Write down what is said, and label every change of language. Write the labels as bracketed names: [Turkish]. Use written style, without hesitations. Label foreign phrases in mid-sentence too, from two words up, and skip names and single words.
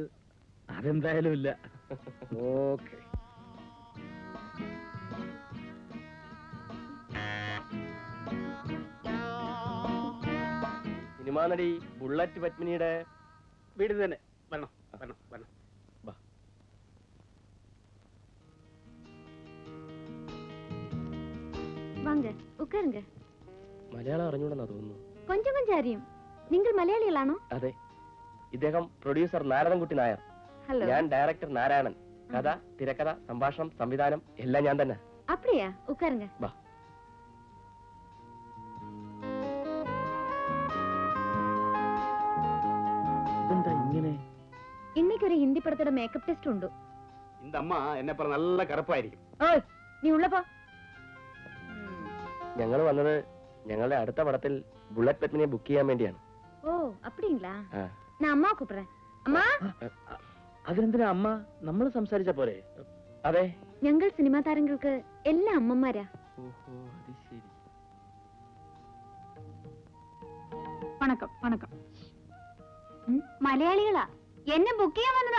[Malayalam] അതെന്തായാലും ഇല്ല. ഓക്കെ. സിനിമാ നടി ബുള്ളറ്റ് പത്മിനിയുടെ വീട് തന്നെ. വരണം വരണം വരണം. [Tamil] வாங்க உட்காருங்க. [Malayalam] മലയാളം അറിഞ്ഞൂടെന്നാ തോന്നുന്നു. [Tamil] கொஞ்சம் கொஞ்சம் அறியும். [Malayalam] നിങ്ങൾ മലയാളികളാണോ? അതെ. ഇദ്ദേഹം പ്രൊഡ്യൂസർ നാരായണൻകുട്ടി നായർ. ഹലോ. ഞാൻ ഡയറക്ടർ നാരായണൻ. കഥ, തിരക്കഥ, സംഭാഷണം, സംവിധാനം എല്ലാം ഞാൻ തന്നെ. [Tamil] அப்படியா? உட்காருங்க. [Malayalam] വാ. ഇതെന്താ ഇങ്ങനെ? [Tamil] இன்னைக்கு ஒரு ஹிந்தி படத்தோட [English] makeup test [Tamil] உண்டு. இந்த அம்மா என்ன [Malayalam] പറഞ്ഞ നല്ല കറുപ്പായിരിക്കും. [Tamil] ஓய், நீ உள்ள போ. [Malayalam] ഞങ്ങൾ വന്നത് ഞങ്ങളുടെ അടുത്ത പടത്തിൽ ബുള്ളറ്റ് പത്മിനിയെ ബുക്ക് ചെയ്യാൻ വേണ്ടിയാണ്. [Tamil] ஓ, அப்படிங்களா? நான் அம்மா கூப்பிடுறேன். அம்மா, [Malayalam] അതിനെന്തിനാ അമ്മ? നമ്മൾ സംസാരിച്ച പോരെ? അതെ. ഞങ്ങൾ സിനിമാ താരങ്ങൾക്ക് എല്ലാ അമ്മമാരാ. ഓഹോ, അത് ശരി. വണക്കം വണക്കം. മലയാളികളാ, എന്നെ ബുക്ക് ചെയ്യാൻ വന്നതാ.